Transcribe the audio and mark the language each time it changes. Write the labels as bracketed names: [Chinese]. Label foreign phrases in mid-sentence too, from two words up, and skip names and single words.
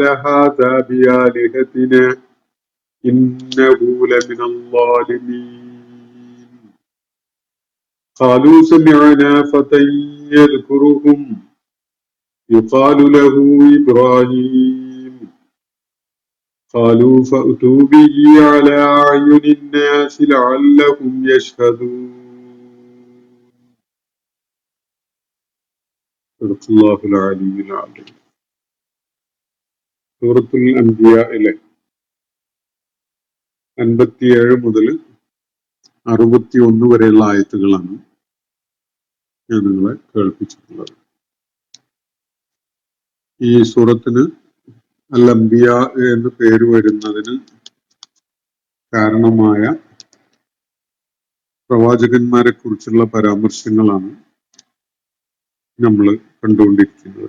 [Arabic] هذا بآلهتنا إنه لمن الظالمين قالوا سمعنا فتى يذكرهم يقال له إبراهيم قالوا فأتوا به على أعين الناس لعلهم يشهدون. صدق الله العلي العظيم. [Malayalam] സൂറത്തുൽ അംബിയയിലെ 57 മുതൽ 61 വരെയുള്ള ആയത്തുകളാണ് ഞാൻ നിങ്ങളെ കേൾപ്പിച്ചിട്ടുള്ളത്. ഈ സൂറത്തിന് അൽ അംബിയ എന്ന് പേര് വരുന്നതിന് കാരണമായ പ്രവാചകന്മാരെ കുറിച്ചുള്ള പരാമർശങ്ങളാണ് നമ്മൾ കണ്ടുകൊണ്ടിരിക്കുന്നത്.